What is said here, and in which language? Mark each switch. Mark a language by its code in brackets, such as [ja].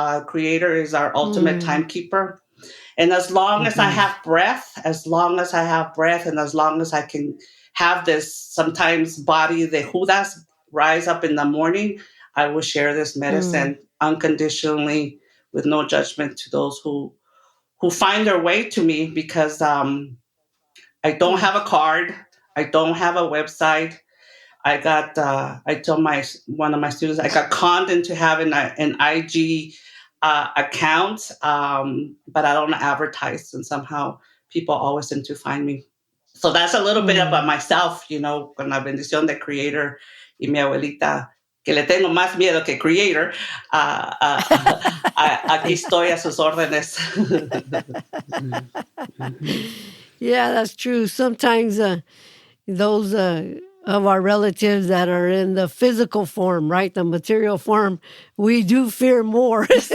[en] Creator is our ultimate timekeeper. And as long as I have breath, and as long as I can have this sometimes body, the Judas, rise up in the morning, I will share this medicine unconditionally with no judgment to those who find their way to me, because I don't have a card. I don't have a website. I told one of my students, I got conned into having an IG account, but I don't advertise, and somehow people always seem to find me. So that's a little bit about myself, [es] con la bendición de Creator y mi abuelita, que le tengo más miedo que Creator. Aquí estoy a sus órdenes. [en] Yeah, that's true. Sometimes those of our relatives that are in the physical form, right, the material form, we do fear more.